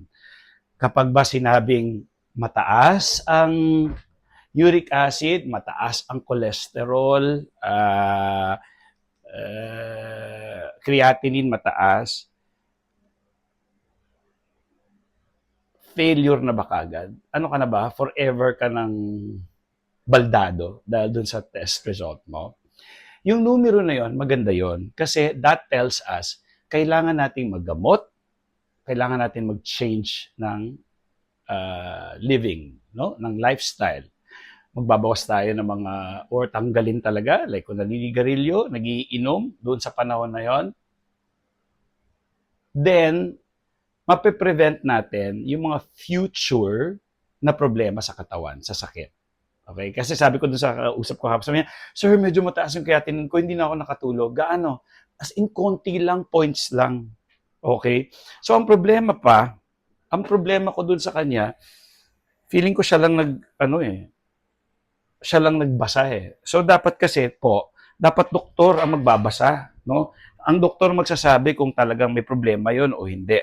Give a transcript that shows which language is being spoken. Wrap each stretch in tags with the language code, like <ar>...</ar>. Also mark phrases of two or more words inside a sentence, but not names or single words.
<tl>Kapag ba sinabing mataas ang</tl> <en>uric acid,</en> <tl>mataas ang cholesterol, creatinine mataas, failure na ba kagad? Ano ka na ba? Forever ka ng baldado dahil dun sa</tl> <en>test result</en> <tl>mo? Yung numero na yon, maganda yon kasi</tl> <en>that tells us</en> <tl>kailangan nating maggamot, kailangan natin mag-change ng living, no? Ng lifestyle. Magbabawas tayo ng mga, or tanggalin talaga, like kung naninigarilyo, nagiinom doon sa panahon na yon, then, mape-prevent natin yung mga future na problema sa katawan, sa sakit. Okay? Kasi sabi ko doon sa usap ko hapon, sabi niya, sir, medyo mataas yung creatinine ko, hindi na ako nakatulog. Gaano?</tl> <en>As in,</en> <tl>konti lang, points lang. Okay? So, ang problema ko doon sa kanya, feeling ko siya lang siya lang nagbasa eh. So, dapat kasi po, dapat doktor ang magbabasa, no? Ang doktor magsasabi kung talagang may problema yon o hindi.</tl>